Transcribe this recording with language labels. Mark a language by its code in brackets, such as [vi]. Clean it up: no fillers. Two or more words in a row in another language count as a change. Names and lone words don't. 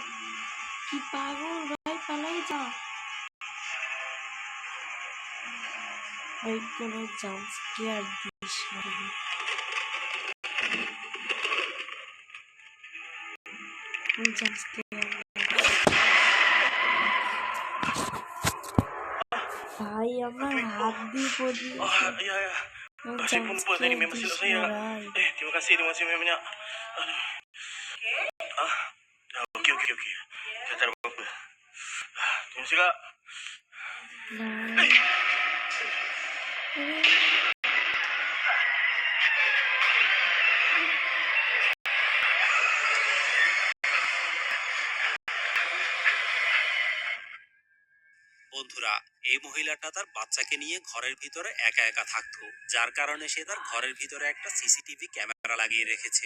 [bn] কি পাগল ভাই, পালাই যা ভাই, কোনো [en] jump scare [bn] দিস না। [en] jump scare [bn] ভাই, আমার হাত দিয়ে পড়িয়েছে। [ms] Ya, ya. Kasi [bn] জাম্প [ms] pun buat tadi [bn] স্কেয়ার [ms] memang [bn] দিস [ms] silap [bn] না [ms] saya. [bn] ভাই। [ms] Terima kasih banyak. Aduh. Ah, okey, okey, okey. Saya tak ada apa-apa. Terima kasih, Kak. [bn] ভাই বন্ধুরা, এই মহিলাটা তার বাচ্চাকে নিয়ে ঘরের ভিতরে একা একা থাকতো, যার কারণে সে তার ঘরের ভিতরে একটা সিসিটিভি ক্যামেরা লাগিয়ে রেখেছে।